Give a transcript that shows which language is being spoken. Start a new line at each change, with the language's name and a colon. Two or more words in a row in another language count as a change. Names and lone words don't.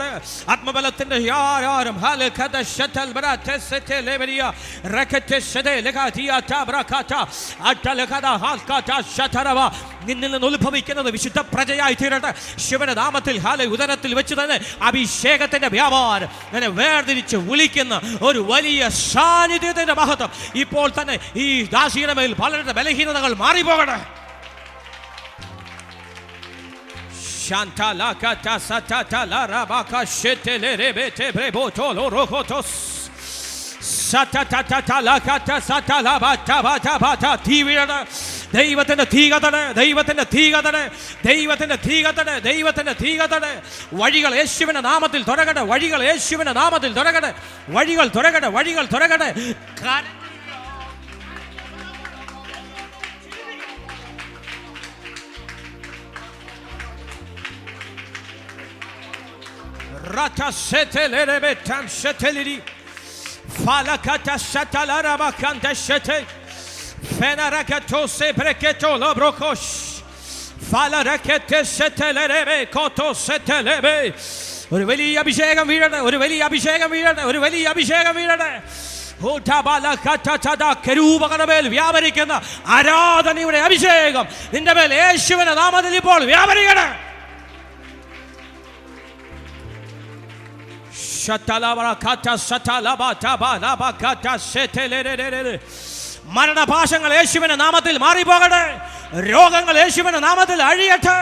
Malayalam: ആത്മബലത്തിന്റെ നിന്നിൽ നിന്ന് ഉത്ഭവിക്കുന്നത് വിശുദ്ധ പ്രജയായി തീരട്ടെ. ശിവന്റെ നാമത്തിൽ ഉദരത്തിൽ വെച്ച് തന്നെ അഭിഷേകത്തിന്റെ വ്യാപാരം എന്നെ വേർതിരിച്ച് വിളിക്കുന്ന ഒരു വലിയ സാന്നിധ്യത്തിന്റെ മഹത്വം ഇപ്പോൾ തന്നെ ഈ ദാസിയുടെ മേൽ പലരുടെ ബലഹീനതകൾ മാറിപ്പോകട്ടെ. Shantala kata satata la rabaka shetele rebete brebotolo rokotos satata la kata satala bata bata bata തീവിടണേ. ദൈവത്തിന്റെ തീ കത്തണേ, ദൈവത്തിന്റെ തീ കത്തണേ, ദൈവത്തിന്റെ തീ കത്തണേ, ദൈവത്തിന്റെ തീ കത്തണേ. വഴികൾ യേശുവിന്റെ നാമത്തിൽ തുറക്കട്ടെ, വഴികൾ യേശുവിന്റെ നാമത്തിൽ തുറക്കട്ടെ, വഴികൾ തുറക്കട്ടെ, വഴികൾ തുറക്കട്ടെ. Rata setelere betam seteleri falakata satalara bakanta sete fenarakato sebreketo lobrokosh falarakete setelere be koto setelebe. ഒരു വലിയ അഭിഷേകം വീഴട്ടെ, ഒരു വലിയ അഭിഷേകം വീഴട്ടെ, ഒരു വലിയ അഭിഷേകം വീഴട്ടെ. കരൂപകളുടെ മേൽ വ്യാപരിക്കുന്ന ആരാധനയുടെ അഭിഷേകം നിന്റെ മേൽ യേശുവിന്റെ നാമത്തിൽ ഇപ്പോൾ വ്യാപരിക്കട്ടെ. മരണപാശങ്ങൾ യേശുവിന്റെ നാമത്തിൽ മാറിപ്പോകട്ടെ, രോഗങ്ങൾ യേശുവിന്റെ നാമത്തിൽ അഴിയട്ടെ.